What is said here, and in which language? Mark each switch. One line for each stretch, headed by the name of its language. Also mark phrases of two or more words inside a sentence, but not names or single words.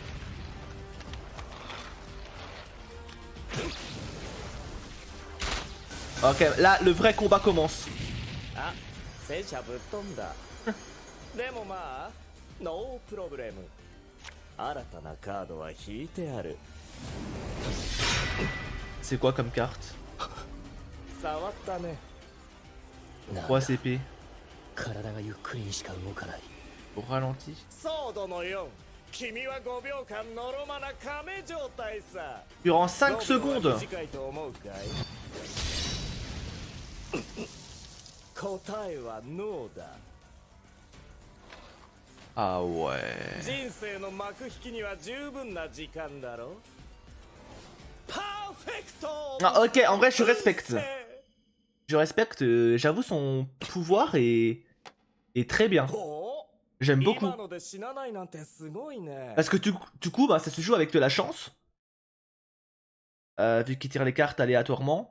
French: Ok, là, le vrai combat commence. C'est quoi comme carte? 3 CP.
Japanese: 体がゆっくりにしか動かない。
French: Au ralenti.
Japanese: 君は5秒間のろまな亀状態さ。
French: Durant 5 secondes.
Japanese: 答えはノーだ。
French: Ah ouais.
Japanese: 人生の幕引きには十分な時間だろ。パーフェクト。
French: Ah, ok, en vrai, je respecte. Je respecte, j'avoue, son pouvoir est très bien. J'aime beaucoup. Parce que du coup, bah, ça se joue avec de la chance. Vu qu'il tire les cartes aléatoirement.